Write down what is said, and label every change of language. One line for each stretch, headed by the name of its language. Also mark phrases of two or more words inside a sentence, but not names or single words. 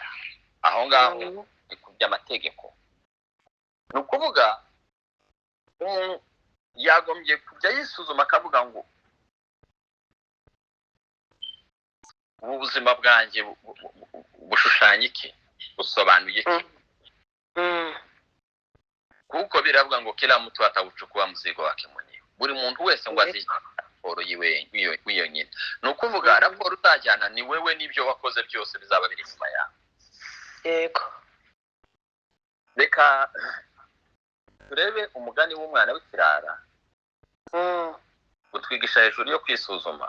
Kinyarwanda: Aho ngaho ni ku by'amategeko. Ni ukuvuga yagombye kujya yisuzuma akavuga ngo ubu buzima bwanjye bushushanya iki, busobanuye iki. Kuko biravuga ngo
Swahili: kila mtu atauchukua mzigo wake mwenyewe.
Kinyarwanda: Buri muntu wese ngo azi raporo yiwe nyine. Ni ukuvuga raporo utajyana ni wewe n'ibyo wakoze byose bizaba biri inyuma yawe. Yego. Reka turebe umugani w'umwana w'ikirara utwigisha hejuru yo kwisuzuma.